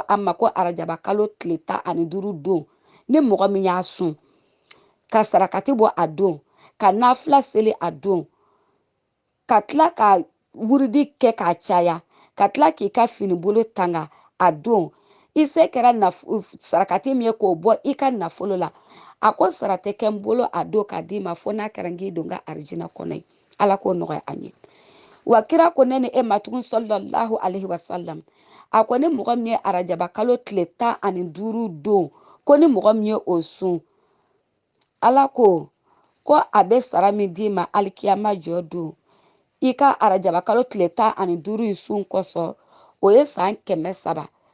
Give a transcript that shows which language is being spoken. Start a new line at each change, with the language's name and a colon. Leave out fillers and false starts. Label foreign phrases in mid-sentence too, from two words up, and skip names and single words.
Bambara: an ma ko arajaba kalo tile 15 don ni mɔgɔ min y'a sun ka sarakati bɔ a don ka nafila seli a don ka tila ka wurudi kɛ k'a caya ka tila k'i ka fini bolo tanga a don i se kɛra sarakati min ye k'o bɔ i ka nafolo la a ko sara tɛ kɛ n bolo a don k'a d'i ma fo n'a kɛra n k'i don n ka arijinɛ kɔnɔ ye Ala k'o nɔgɔya an ye wa kira ko ne ni e ma tugun
Arabic: صلى الله عليه وسلم
Bambara: a ko ni mɔgɔ min ye arajaba kalo tile 15 don ko ni mɔgɔ min ye o sun Ala ko a bɛ sara min d'i ma alikiyama jɔ don i ka arajaba kalo tile 15 in sun kosɔn o ye san 300